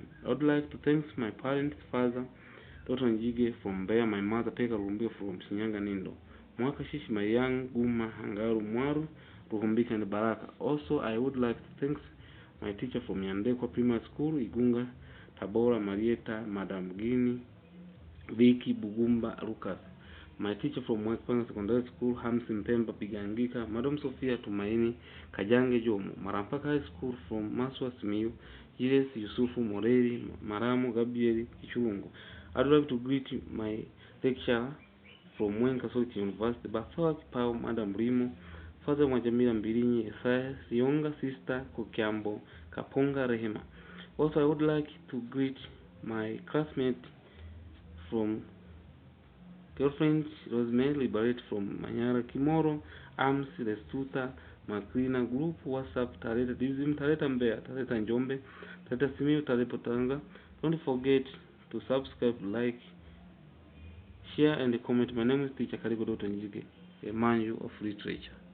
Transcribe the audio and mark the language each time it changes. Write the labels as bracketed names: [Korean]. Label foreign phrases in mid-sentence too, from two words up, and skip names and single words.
[English] I would like to thanks my parents, father Dotto Njige from Mbeya, my mother Peka Rumbio from Shinyanga Nindo, Mwakashish, my young Guma Hangaru Mwaru, Ruhumbika and Baraka. Also, I would like to thanks my teacher from Yandekwa Primary School, Igunga, Tabora, Marieta, Madam Gini, Viki, Bugumba, Lucas. My teacher from Mwakipanga Secondary School, Hamsi Mpemba, Pigangika, Madam Sophia Tumaini, Kajange Jomo, Marampaka High School from Maswa Simiyu, Julius Yusufu Moreri, Maramo Gabriel Kichurungu. I'd like to greet my lecturer from Mwenga Soliti University, Basawa Kipao, Madam Rimo, Father Mwajamila Mbilinyi, Esaya Sionga, Sister Kukiambo, Kaponga Rehema. Also, I would like to greet my classmate from Girlfriend, Rosemary, Liberate from Manyara, Kimoro, Arms, Lestuta, Makrina, Group, WhatsApp, Tareta, Dizim, Tareta Mbeya, Tareta Njombe, Tareta Simiyu, Tareta Tanga. Don't forget to subscribe, like, share, and comment. My name is Teacher Kaligo Dotto Njige, a manual of literature.